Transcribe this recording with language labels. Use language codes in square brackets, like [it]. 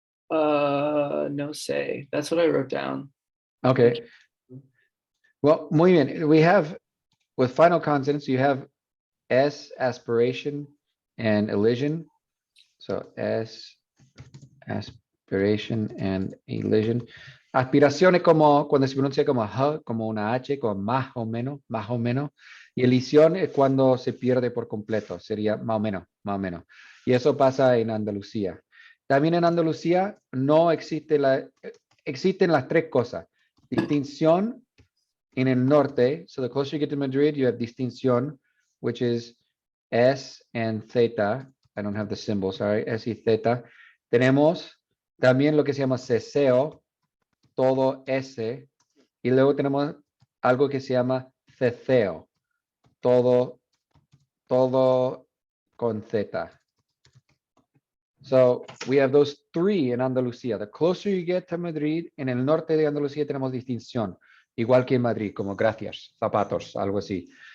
[en] No say. That's what I wrote down. Okay. Well, [es] muy bien. [en] We have, with final consonants, you have S, aspiration, and elision. So S, aspiration, and elision. [es] Aspiración es como cuando se pronuncia como H, como una H, como más o menos, más o menos. Y elisión es cuando se pierde por completo, sería más o menos, más o menos. Y eso pasa en Andalucía. También en Andalucía no existe existen las tres cosas. Distinción en el norte. [en] So the closer you get to Madrid, you have distinción, which is S and theta. I don't have the symbol, sorry, S y theta. [es] Tenemos también lo que se llama ceseo, todo S, y luego tenemos algo que se llama ceceo, todo con Z. [en] So we have those three in Andalucía. The closer you get to Madrid, [es] en el norte de Andalucía tenemos distinción, igual que en Madrid, como gracias, zapatos, algo así.